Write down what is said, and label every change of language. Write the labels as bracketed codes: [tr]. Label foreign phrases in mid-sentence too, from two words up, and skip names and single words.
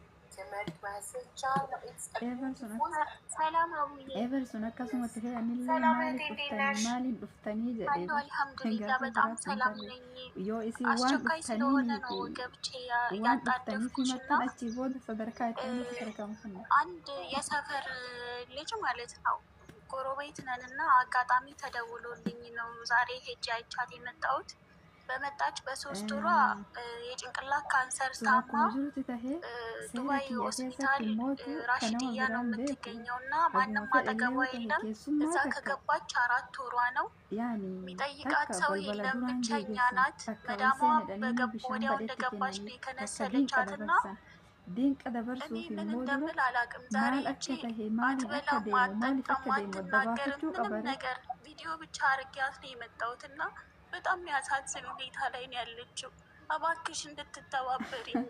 [om] ኤቨርሱን akkasumatti fe'anillee maaliif dhuftanii jedhee gaafa biraatti hin tarre yoo isin waan dhuftaniif himattan achii booda sadarkaa itti aanutti sadarkaa mufanna [am] አንድ የሰፈር ልጅ ማለት ነው ጎረቤት ነንና አጋጣሚ ተደውሎልኝ ነው ዛሬ ሄጄ አይቻት የመጣሁት በመጣች በሶስት ወሯ የጭንቅላት ካንሰር ታማ ዱባይ ሆስፒታል ራሽዲያ ነው የምትገኘውና ማንም አጠገቧ የለም። እዛ ከገባች 4 ወሯ ነው። የሚጠይቃት ሰው የለም፣ ብቸኛ ናት። መዳሟ ወዲያው እንደገባች ነው የከነሰለቻትና እኔ ምን እንደምል አላውቅም። ዛሬ አትበላም፣ አትጠጣም፣ አትናገርም ምንም ነገር ቪዲዮ ብቻ አድርጊያት ነው የመጣሁትና በጣም የሚያሳዝን ሁኔታ ላይ ነው ያለችው። እባክሽ እንድትተባበሪ።